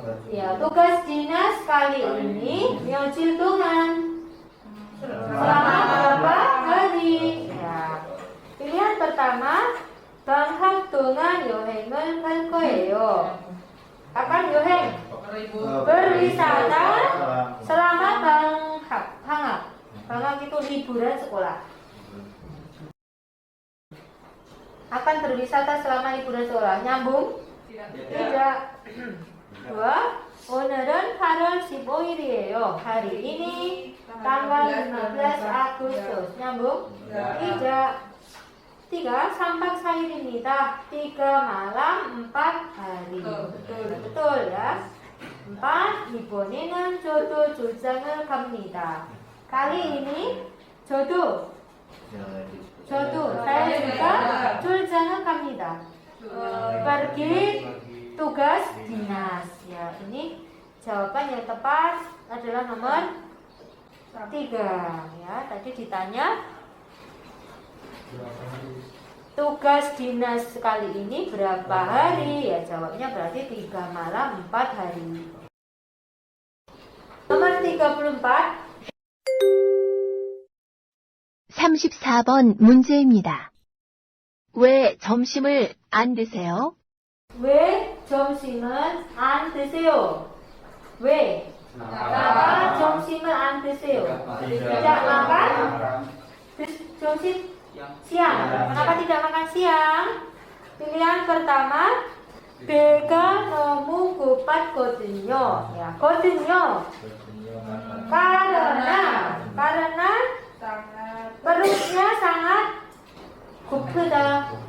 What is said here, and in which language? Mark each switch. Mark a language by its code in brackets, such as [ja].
[id] Ya, tugas dinas kali ini [ko] 며칠 동안. [id] Selama berapa hari? Ya. Pilihan pertama, [ko] 방학 동안 여행을 갈 거예요. [id] Akan 여행 berwisata selama 방학. 방학 itu liburan sekolah. Akan berwisata selama liburan sekolah. Nyambung? Tidak. 2. [ko] 오늘은 8월 15일이에요. [id] hari ini tanggal 15 Agustus. Nyambung? Tidak. 3. [ko] 3박 4일입니다. [id] 3 malam 4 hari. Betul ya. 4. [ko] 이번에는 저도 출장을 갑니다. [id] kali ini [ko] 저도 [id] saya juga [ko] 출장을 갑니다. [id] Pergi tugas dinas. Ya, ini jawaban yang tepat adalah nomor 3. Ya, tadi ditanya tugas dinas kali ini berapa hari? Ya, jawabnya berarti 3 malam 4 hari. Nomor 34. [ko] 34번 문제입니다. 왜 점심을 안 드세요? 왜 점심은 안 드세요? 왜? [id] Kenapa [ko] 점심을 안 드세요? [id] Tidak makan 점심 siang. Kenapa tidak makan siang? [ko] Pilihan pertama, 배가 너무 고팠거든요. Ya, 거든요. [id] karena perutnya sangat [ko] 고프다.